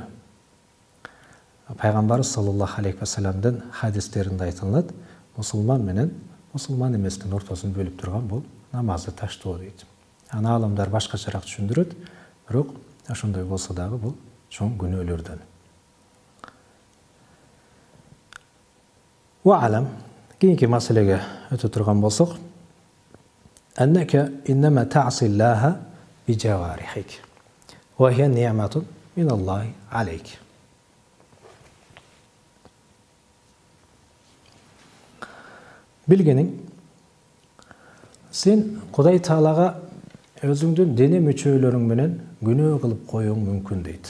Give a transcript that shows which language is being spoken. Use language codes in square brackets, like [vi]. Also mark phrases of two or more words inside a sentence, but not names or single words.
[ky] Пайгамбарыбыз [ar] صلى الله عليه وسلم [ky] хадистеринде айтылат, мусулман менен мусулман эместин ортосун бөлүп турган бул намазды таштоо дейт. Аны аалымдар башкачараак түшүндүрөт, бирок ошондой болсо дагы бул чоң күнөөлөрдөн. [ar] وأعلم, [ky] кийинки маселеге өтө турган болсок, [ar] أنك إنما تعصي الله بجوارحك وهي نعمة من الله عليك. [ky] Bilgenin, sen Kuday Taalага өзүңдүн дене мүчөлөрүң менен күнөө кылып коюң мүмкүн дейт.